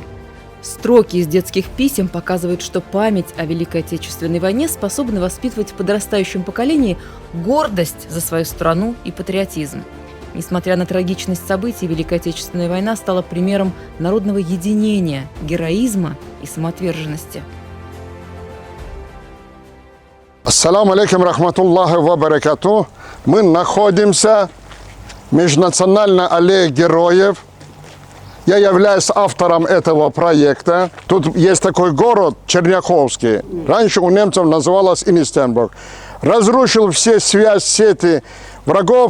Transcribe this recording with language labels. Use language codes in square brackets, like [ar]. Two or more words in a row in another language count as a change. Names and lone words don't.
[ru] Строки из детских писем показывают, что память о Великой Отечественной войне способна воспитывать в подрастающем поколении гордость за свою страну и патриотизм. Несмотря на трагичность событий, Великая Отечественная война стала примером народного единения, героизма и самоотверженности. [ar] السلام عليكم رحمة الله وبركاته. [ru] Мы находимся в Межнациональной аллее героев. Я являюсь автором этого проекта. Тут есть такой город Черняховский. Раньше у немцев называлось Инстенбург. Разрушил все связь, сети врагов.